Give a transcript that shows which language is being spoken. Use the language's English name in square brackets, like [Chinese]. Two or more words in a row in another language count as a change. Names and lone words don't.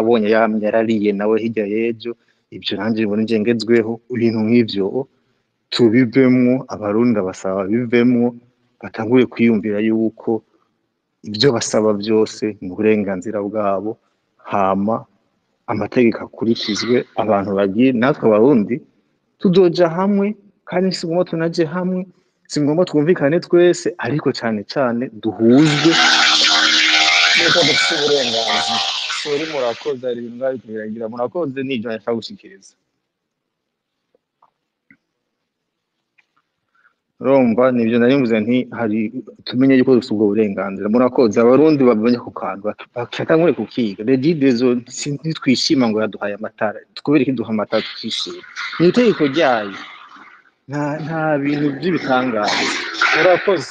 [Rundi] nabonye yarariye nawe hirya yejo ibyo nanjye mbona nje ngezweho ibintu nk'ivyo tubivemwo abarundi abasaba bivemwo batangure kwiyumvira yuko ibyo basaba byose ni uburenganzira bwabo hama amategeko akurikizwe abantu bagiye natwe abarundi tuzoja hamwe kandi si ngombwa tunaje hamwe si ngombwa twumvikane twese ariko cyane cyane duhuzwe nuko dufite uburenganzira sori murakoze ari ibintu bari kubiragira murakoze n'ibyo nashaka gushikiriza urumva nibyo nari mvuze nti hari tumenye yuko dufite ubwo burenganzira murakoze abarundi bamenye ku kantu bakatangure kukiga regidezo ntitwishima ngo yaduhaye amatara tukubera iki duha amatara tukishima ni itegeko ryayo nta bintu by'ibitangaza murakoze